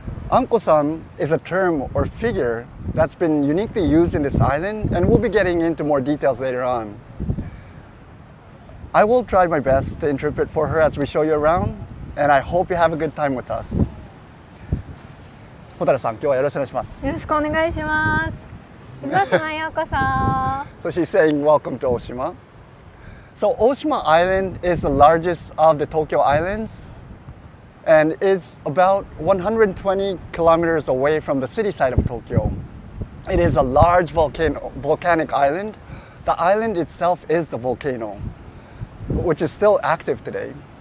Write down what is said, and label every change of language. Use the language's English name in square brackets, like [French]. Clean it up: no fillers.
[English] Anko-san is a term or figure that's been uniquely used in this island, and we'll be getting into more details later on. I will try my best to interpret for her as we show you around, and I hope you have a good time with us. [Japanese] Hotaru-san, 今日はよろしくお願いします。よろしくお願いします。伊沢島ようこそ。 [English] So she's saying welcome to Oshima. So Oshima Island is the largest of the Tokyo Islands and is about 120 kilometers away from the city side of Tokyo. It is a large volcanic island. The island itself is the volcano, which is still active today.